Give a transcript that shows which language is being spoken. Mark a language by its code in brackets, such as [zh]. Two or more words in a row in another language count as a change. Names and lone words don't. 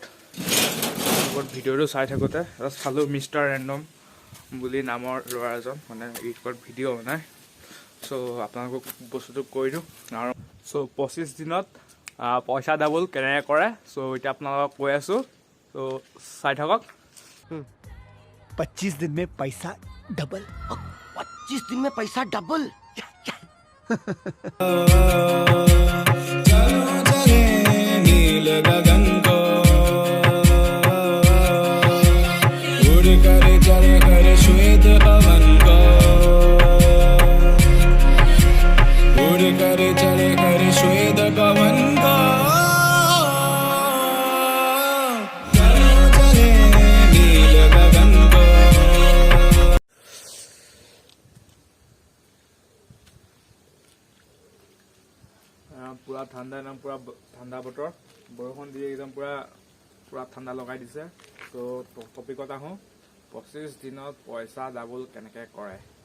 [as] ভিডিঅ'টো চাই থাকোঁতে চালোঁ মিষ্টাৰ ৰেণ্ডম বুলি নামৰ ল'ৰা এজন মানে ইউটিউবত ভিডিঅ' বনায়। চ' আপোনালোকক বস্তুটো কৈ দিওঁ। আৰু চ' 25 দিনত পইচা ডাবল কেনেকৈ কৰে। চ' এতিয়া আপোনালোকক কৈ আছোঁ, তো চাই থাকক। [hi] 25 दिन में पैसा डबल। 25 दिन में पैसा डबल? नील गगन को उड़ कर चढ़ कर श्वेत पवन को उड़ कर चढ़ कर श्वेत पवन को चले नील गगन को। [as] পুৰা ঠাণ্ডা, একদম পুৰা ঠাণ্ডা বতৰ, বৰষুণ দি একদম পুৰা ঠাণ্ডা লগাই দিছে। তো টপিকত আহোঁ, 25 দিনত পইচা ডাবল কেনেকৈ কৰে।